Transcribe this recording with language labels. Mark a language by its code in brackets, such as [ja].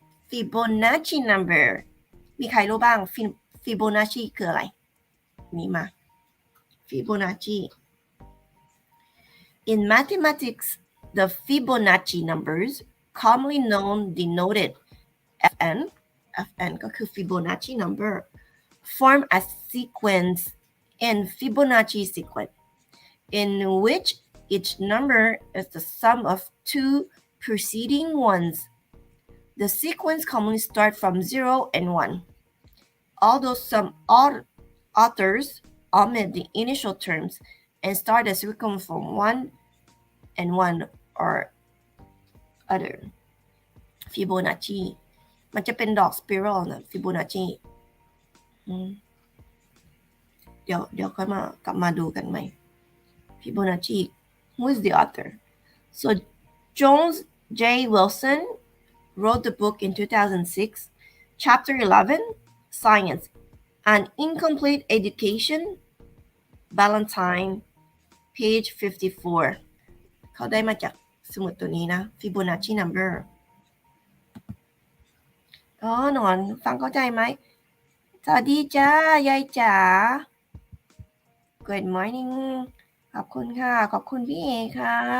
[en] Fibonacci number [th] มีใครรู้บ้าง Fibonacci คืออะไรนี่มา [en] Fibonacci in mathematics the Fibonacci numbers commonly known denoted fn ก็คือ Fibonacci number form a sequence in Fibonacci sequence in which each number is the sum of 2 preceding ones. The sequence commonly starts from 0 and 1, although some authors omit the initial terms and start the sequence from 1 and 1 or other. [th] Fibonacci มันจะเป็นดอก spiral นะ Fibonacci เดี๋ยวค่อยกลับมาดูกันไหม Fibonacci [en] Who is the author? So Jones J. Wilson wrote the book in 2006, Chapter 11, Science, An Incomplete Education, Ballantine, page 54. [th] เขาได้มาจากสมุดตัวนี้นะ Fibonacci number หนอนฟังเข้าใจไหมสวัสดีจ้ายายจ๋า [en] Good morning [th] ขอบคุณค่ะขอบคุณพี่เอค่ะ